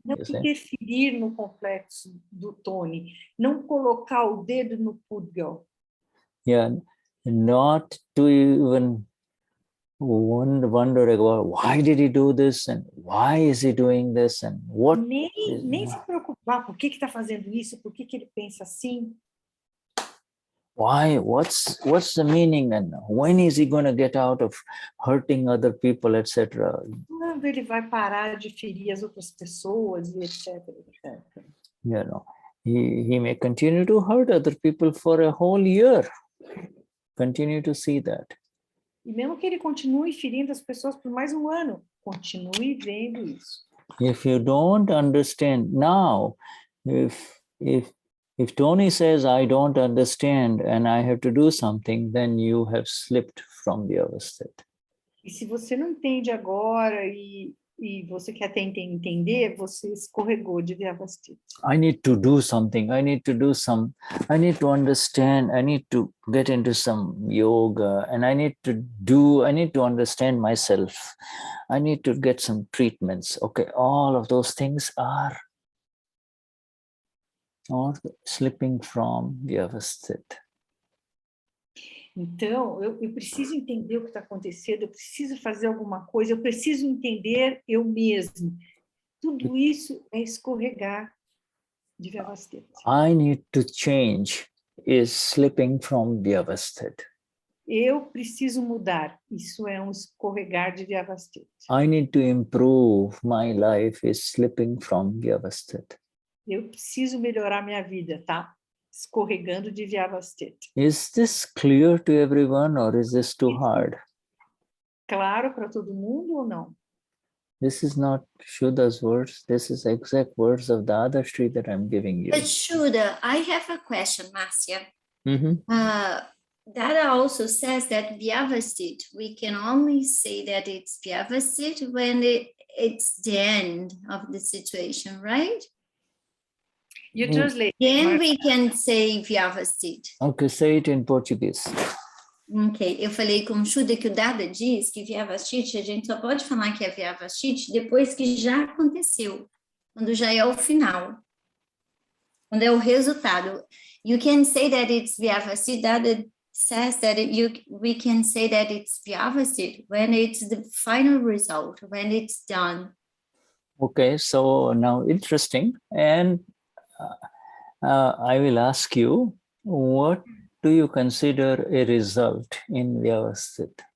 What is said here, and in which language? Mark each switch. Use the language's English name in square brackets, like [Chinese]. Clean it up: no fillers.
[Portuguese] Não interferir no complexo do Tony, não colocar o dedo no pudgal. [English] Yeah, not to even wonder about why did he do this and why is he doing this and what. [Portuguese] Nem se preocupar por que está fazendo isso, por que ele pensa assim. [English] Why? What's the meaning, and when is he going to get out of hurting other people, etc. [Portuguese] Quando ele vai parar de ferir as outras pessoas, etc. [English] You know, he may continue to hurt other people for a whole year. Continue to see that. [Portuguese] E mesmo que ele continue ferindo as pessoas por mais um ano, continue vendo isso. [English] If you don't understand now, if Tony says, I don't understand and I have to do something, then you have slipped from the Vyavasthit. [Portuguese] E se você não entende agora e você quer tentar entender, você escorregou de Vyavasthit. [English] I need to do something. I need to understand. I need to get into some yoga, and I need to understand myself. I need to get some treatments. Okay, all of those things are slipping from Vyavasthit. [Portuguese] Então, eu preciso entender o que está acontecendo, eu preciso fazer alguma coisa, eu preciso entender eu mesmo. Tudo isso é escorregar de Vyavasthit. [English] I need to change is slipping from Vyavasthit. [Portuguese] Eu preciso mudar. Isso é escorregar de Vyavasthit. [English] I need to improve my life is slipping from Vyavasthit. [Portuguese] Eu preciso melhorar minha vida, tá? escorregando de Vyavasthit. [English] Is this clear to everyone or is this too hard? [Portuguese] Claro para todo mundo ou não? [English] This is not Shuddha's words. This is exact words of Dadashri that I'm giving you. But Shuddha, I have a question, Marcia. Mm-hmm. Dada also says that Vyavasthit, we can only say that it's Vyavasthit when it's the end of the situation, right? You translate. Then we can say Vyavasthit. Okay, say it in Portuguese. [Portuguese] Ok, eu falei com o Shuddha que o Dada diz que Vyavasthit, a gente só pode falar que é Vyavasthit depois que já aconteceu, quando já é o final, quando é o resultado. [English] You can say that it's Vyavasthit, Dada says that we can say that it's Vyavasthit when it's the final result, when it's done. Okay, so now interesting. And I will ask you, what do you consider a result in Vyavasthit?